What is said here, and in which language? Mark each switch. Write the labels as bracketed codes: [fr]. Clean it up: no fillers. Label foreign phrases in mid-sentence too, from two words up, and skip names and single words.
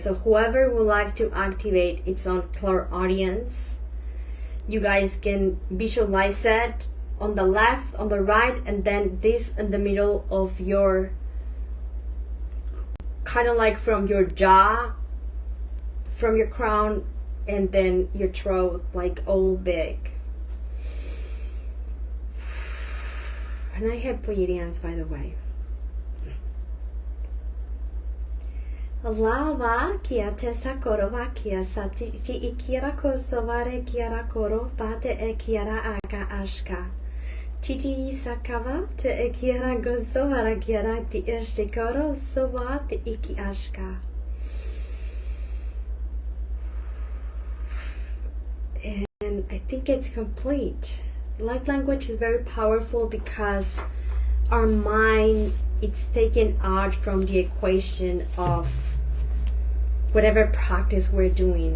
[en] So whoever would like to activate its own clairaudience, you guys can visualize it on the left, on the right, and then this in the middle of your, kind of like from your jaw, from your crown, and then your throat, like all big. And I have Pleiadians, by the way. Lava kia tesa korova kia sati ikira kosovare kiara koro pate e kiara aka ashka. Titi sakava te e kiara gosovara kiara ti ishti koro sova te iki ashka. And I think it's complete. Light language is very powerful because our mind, it's taken out from the equation of whatever practice we're doing.